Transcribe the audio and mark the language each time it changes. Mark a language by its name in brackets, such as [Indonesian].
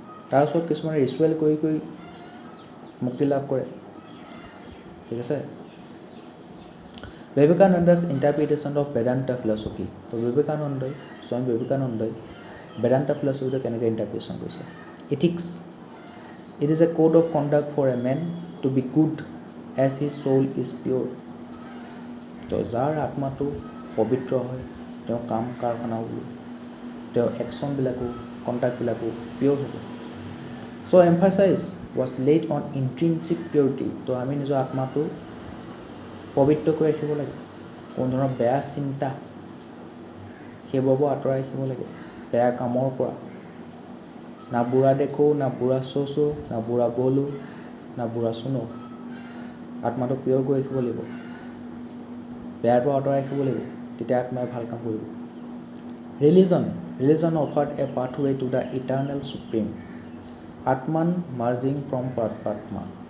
[Assamese] তাৰপিছত কিছুমানে ৰিচুৱেল কৰি মুক্তি লাভ কৰে, ঠিক আছে। [English] Vivekananda's interpretation of Vedanta philosophy. [Assamese] তো স্বামী বিবেকানন্দই বেদান্তা ফিলচফিটো কেনেকৈ ইণ্টাৰপ্ৰিটেশ্যন কৰিছে। [English] Ethics, it is a code of conduct for a man to be good as his soul is pure. [Assamese] তো যাৰ আত্মাটো পবিত্ৰ হয়, তেওঁ কাম কাৰখানাও, তেওঁৰ একশ্যনবিলাকো, কণ্ডাক্টবিলাকো পিয়'ৰ হ'ব। [English] So' emphasis was laid on intrinsic purity. [Assamese] তো আমি নিজৰ আত্মাটো পবিত্ৰ কৰি ৰাখিব লাগে, কোনো ধৰণৰ বেয়া চিন্তা সেইবোৰৰ পৰা আঁতৰাই ৰাখিব লাগে, বেয়া কামৰ পৰা। [Hindi] না বুঢ়া দেখো, না বুঢ়া চোচো, না বুঢ়া বলো, না বুঢ়া শুনো। [Assamese] আত্মাটো পিয়ৰ কৰি ৰাখিব লাগিব, বেয়াৰ পৰা আঁতৰাই ৰাখিব লাগিব, তেতিয়া আত্মাই ভাল কাম কৰিব। [English] Religion offered a pathway to the eternal supreme. Atman merging from Paramatma.